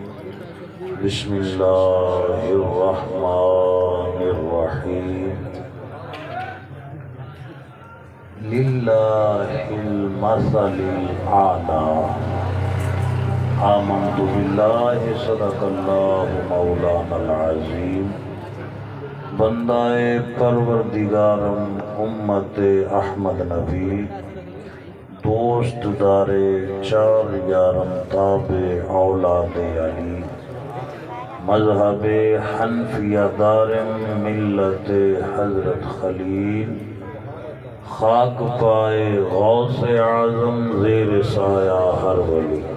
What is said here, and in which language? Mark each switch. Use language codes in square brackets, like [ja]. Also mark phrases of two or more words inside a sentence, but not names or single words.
[ar] بسم الله الرحمن الرحيم ولله المثل الأعلى آمنت بالله صدق الله مولانا العظيم [fa] بندهٔ پروردگارم امت احمد نبی دوستدار چار یارم تابع اولاد علی مذهب حنفیه دارم ملت حضرت خلیل خاک پای غوث اعظم زیر سایه هر ولی